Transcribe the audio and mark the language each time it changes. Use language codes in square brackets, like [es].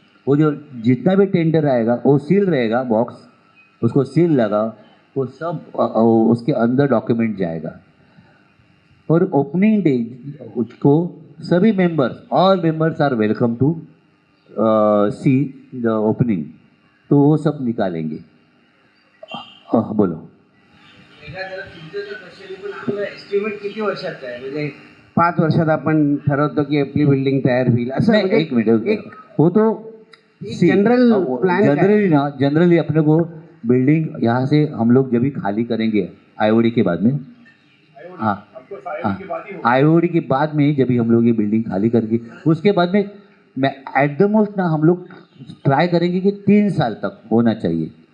[hi] वो जो जितना भी टेंडर आएगा वो सील रहेगा बॉक्स, उसको सील लगा, वो सब उसके अंदर डॉक्यूमेंट जाएगा. और ओपनिंग डे उसको सभी members, [en] all members are welcome to see the opening, [hi] तो वो सब निकालेंगे. बोलो. [mr] एस्टिमेट किती वर्षाचा आहे, म्हणजे 5 वर्षात आपण ठरवतो की आपली बिल्डिंग तयार होईल असं, [hi] नहीं, [mr] म्हणजे [hi] एक मिनट, एक वो तो [en] general plan [hi] जनरली अपने को बिल्डिंग यहाँ से हम लोग जब भी खाली करेंगे IOD के बाद में, हाँ IOD के बाद में जब भी हम लोग ये बिल्डिंग खाली करेंगे, उसके बाद में मैं [en] at the most [hi] ना हम लोग ट्राई करेंगे कि 3 साल तक होना चाहिए.